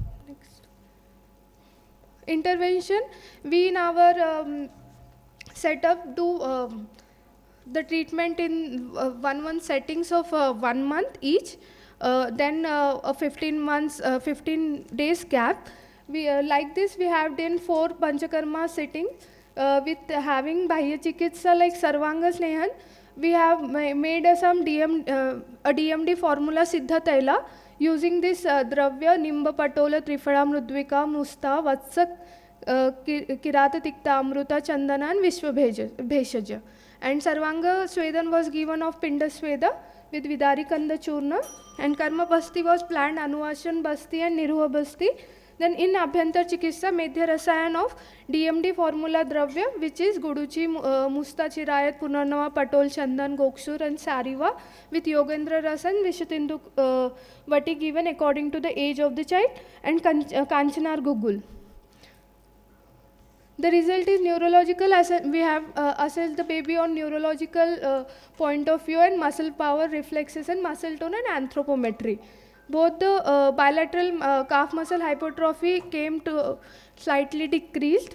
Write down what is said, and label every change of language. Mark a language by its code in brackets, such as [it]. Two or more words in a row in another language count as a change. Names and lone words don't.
[en] Intervention, we in our setup do the treatment in 1 settings of 1 month each, then a 15 days gap. We like this we have done 4 Panchakarma sitting with having Bahya Chikitsa like Sarvanga Snehan. We have made some a DMD formula Siddha Taila. Using this Dravya, Nimba Patola, Trifada, Mrudvika, Musta, Vatsak, Kiratatikta Amruta Chandana and Vishwabheshaja. And Sarvanga Swedan was given of Pinda Sweda with Vidarikanda Churna, and Karma Basti was planned Anuvashan Basti and Niruha Basti. Then in Abhyantar Chikitsa, Medhya Rasayan of DMD formula Dravya, which is Guduchi, Musta Chirayat, Punarnava, Patol, Chandan, Gokshur and Sariva with Yogendra Rasan, Vishutindu Vati given according to the age of the child, and Kanchanar Gugul. The result is neurological. We have assessed the baby on neurological point of view and muscle power, reflexes and muscle tone and anthropometry. Both the bilateral calf muscle hypertrophy came to slightly decreased.